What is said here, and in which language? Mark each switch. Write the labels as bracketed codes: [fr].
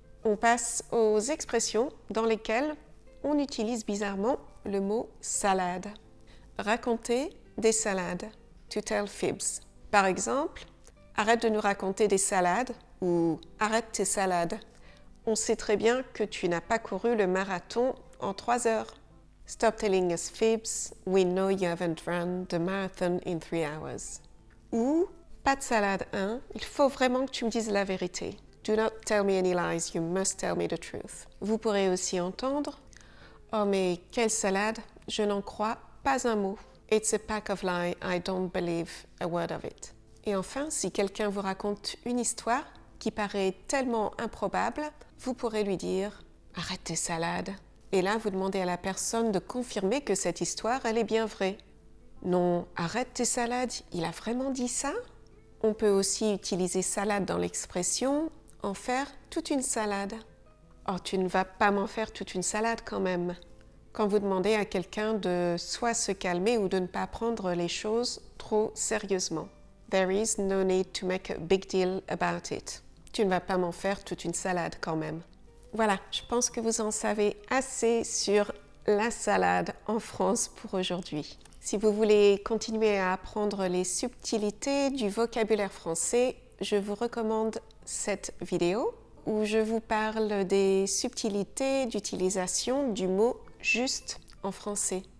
[fr] On passe aux expressions dans lesquelles on utilise bizarrement le mot salade. Raconter des salades, [en] to tell fibs. [fr] Par exemple, arrête de nous raconter des salades ou arrête tes salades. On sait très bien que tu n'as pas couru le marathon en 3 heures. [en] Stop telling us fibs, we know you haven't run the marathon in 3 hours. [fr] Ou, pas de salade, hein? Il faut vraiment que tu me dises la vérité. [en] Do not tell me any lies, you must tell me the truth. [fr] Vous pourrez aussi entendre, oh mais quelle salade, je n'en crois pas un mot. [en] It's a pack of lies, I don't believe a word of it. [fr] Et enfin, si quelqu'un vous raconte une histoire qui paraît tellement improbable, vous pourrez lui dire « Arrête tes salades ». Et là, vous demandez à la personne de confirmer que cette histoire, elle est bien vraie. Non, arrête tes salades, il a vraiment dit ça? On peut aussi utiliser salade dans l'expression « en faire toute une salade ». Oh, tu ne vas pas m'en faire toute une salade quand même. Quand vous demandez à quelqu'un de soit se calmer ou de ne pas prendre les choses trop sérieusement. [en] There is no need to make a big deal about it. [fr] Tu ne vas pas m'en faire toute une salade quand même. Voilà, je pense que vous en savez assez sur la salade en France pour aujourd'hui. Si vous voulez continuer à apprendre les subtilités du vocabulaire français, je vous recommande cette vidéo où je vous parle des subtilités d'utilisation du mot « juste » en français.